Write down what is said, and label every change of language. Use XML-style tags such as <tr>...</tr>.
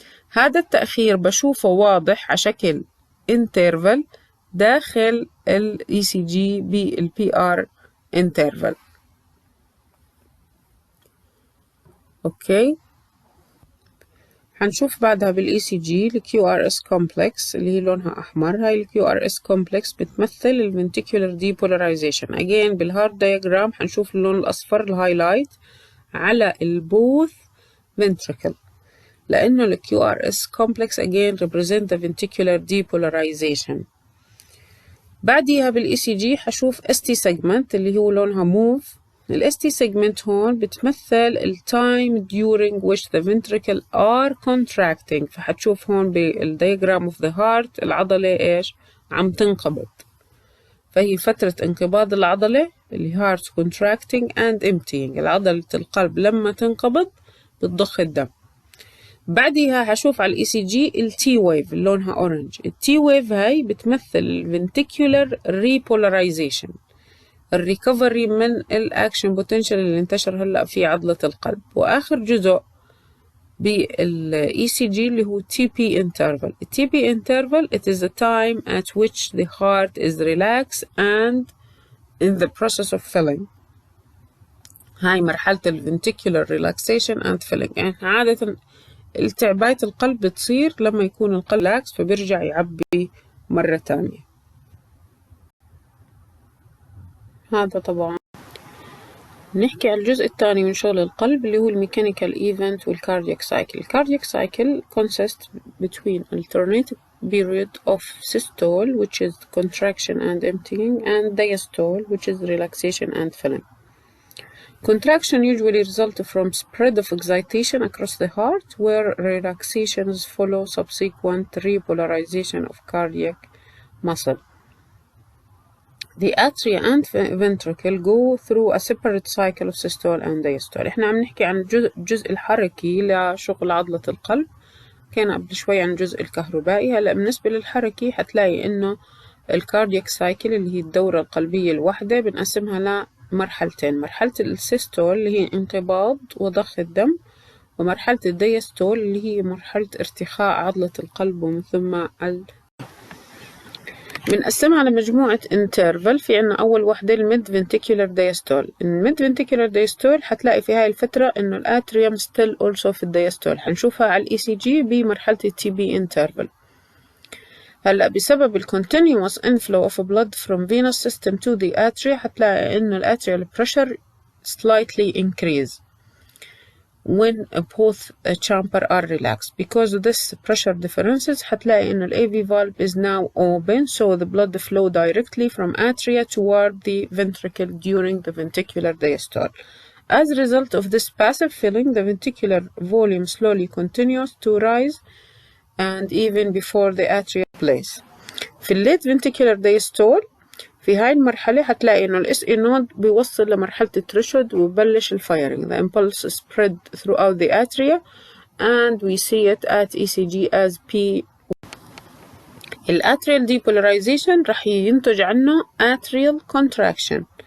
<ar>هذا التأخير بشوفه واضح على شكل انترفال داخل ال ECG بال PR انترفال. اوكي، هنشوف بعدها بال ECG ال QRS complex اللي هي لونها أحمر. هاي ال QRS complex بتمثل ال ventricular depolarization. again بالهارت diagram هنشوف اللون الأصفر الهايلايت على البوث ventricle، لأنه ال QRS complex</ar> <en>again represent the ventricular depolarization.</en> <ar>بعديها بال ECG حشوف ST segment اللي هو لونها موف.</ar> <en>ال ST segment</en> <ar>هون بتمثل</ar> <en>ال time during which the ventricle are contracting.</en> <ar>فحتشوف هون بالdiagram of the heart العضلة إيش؟ عم تنقبض، فهي فترة انقباض العضلة اللي</ar> <en>heart contracting and emptying.</en> <ar>العضلة القلب لما تنقبض بتضخ الدم. بعدها هشوف على الاي سي جي التي ويف اللي لونها اورنج. التي ويف هاي بتمثل الفنتيكولار ريبولاريزيشن، الريكفري من الاكشن بوتنشال اللي انتشر هلا في عضلة القلب. واخر جزء بالاي سي جي اللي هو تي بي انترفال. التي بي انترفال</ar> <en>it is the time at which the heart is relaxed and in the process of filling.</en> <ar>هاي مرحلة الفنتيكولار</ar> <en>relaxation and filling.</en> <ar>يعني عادة التعباية القلب بتصير لما يكون القلب لاكس فبيرجع يعبي مرة تانية. هذا طبعا نحكي على الجزء الثاني من شغل القلب اللي هو الميكانيكال ايفنت والكاردياك سايكل. الكاردياك سايكل</ar> <en>consists between alternative period of systole which is contraction and emptying and diastole which is relaxation and filling. Contraction usually results from spread of excitation across the heart, where relaxations follow subsequent repolarization of cardiac muscle. The atria and ventricle go through a separate cycle of systole and diastole.</en> <ar>احنا عم نحكي عن الجزء الحركي لشغل عضلة القلب، كان قبل شوي عن الجزء الكهربائي. هلا بالنسبة للحركي حتلاقي انه الكاردياك سايكل اللي هي الدورة القلبية الواحدة بنقسمها مرحلتين: مرحلة السيستول اللي هي انقباض وضخ الدم، ومرحلة الديستول اللي هي مرحلة ارتخاء عضلة القلب ومن ثم بنقسمها على مجموعة انترفال. في عنا أول وحدة الميد فنتيكولار ديستول. الميد فنتيكولار ديستول حتلاقي في هاي الفترة إنه الأتريوم ستيل أولسو في الديستول. حنشوفها على الإي سي جي بمرحلة التي بي انترفال. هلا بسبب ال</ar> <en>continuous inflow of blood from venous system to the atria</en> <ar>حتلاقي إنه الأتريال</ar> <en>pressure slightly increase when both chamber are relaxed. Because of this pressure differences</en> <ar>حتلاقي إنه ال</ar> <en>AV valve is now open, so the blood flow directly from atria toward the ventricle during the ventricular diastole. As a result of this passive filling, the ventricular volume slowly continues to rise and even before the atrial place.</en> <ar>في الليت</ar> <en>ventricular diastole</en> <ar>في هاي المرحلة هتلاقي إنه ال SA node بيوصل لمرحلة الثريشولد وببلش الفايرنج.</ar> <en>The impulse spread throughout the atria and we see it at ECG as P.</en> <ar>الاتريال depolarization رح ينتج عنه</ar> <en>atrial contraction.</en>